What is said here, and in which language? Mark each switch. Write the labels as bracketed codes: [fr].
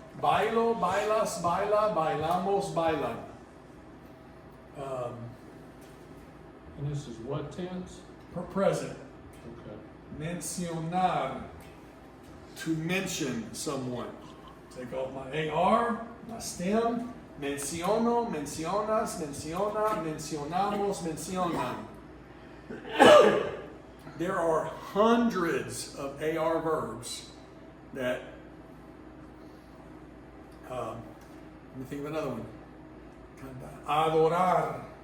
[es] Bailo, bailas, baila, bailamos, bailan. [en] And this is what tense? Present. Okay. Mencionar, to mention someone. Take off my AR, my stem. [es] Menciono, mencionas, menciona, mencionamos, mencionan. [en] There are hundreds of AR verbs that, let me think of another one. Adorar.